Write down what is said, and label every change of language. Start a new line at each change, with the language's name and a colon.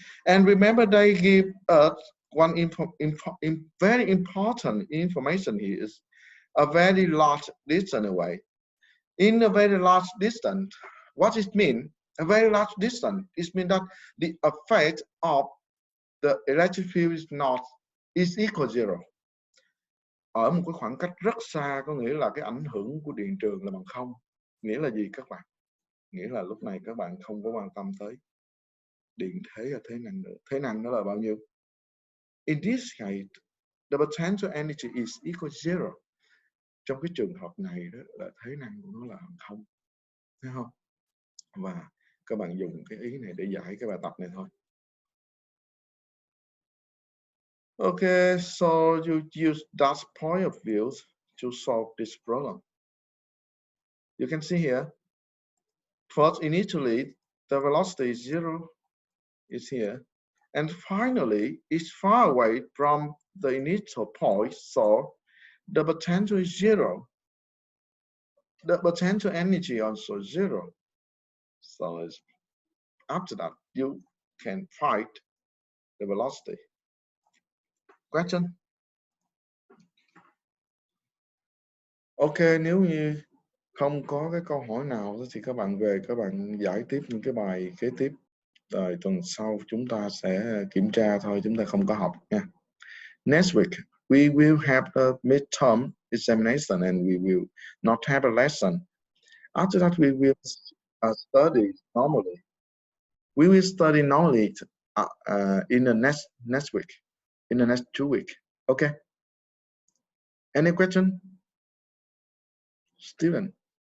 English: And remember, they give us one very important information here is a very large distance away. In a very large distance, what it means? A very large distance, it means that the effect of the electric field is equal zero.
Vietnamese: Ở một cái khoảng cách rất xa có nghĩa là cái ảnh hưởng của điện trường là bằng không. Nghĩa là gì các bạn? Nghĩa là lúc này các bạn không có quan tâm tới điện thế và thế năng nữa. Thế năng nó là bao nhiêu?
English: In this case, the potential energy is equal to zero.
Vietnamese: Trong cái trường hợp này đó là thế năng của nó là bằng không. Thấy không? Và các bạn dùng cái ý này để giải cái bài tập này thôi.
English: Okay, so you use that point of view to solve this problem. You can see here, first initially, the velocity is 0, is here. And finally, it's far away from the initial point, so the potential is 0. The potential energy also 0. So after that, you can find the velocity. Question?
Vietnamese: Ok, nếu như không có cái câu hỏi nào thì các bạn về các bạn giải tiếp những cái bài kế tiếp. Rồi tuần sau chúng ta sẽ kiểm tra thôi, chúng ta không có học nha.
English: Next week we will have a midterm examination and we will not have a lesson. After that we will study normally. We will study normally in the next week, in the next 2 weeks. Okay. Any question? student.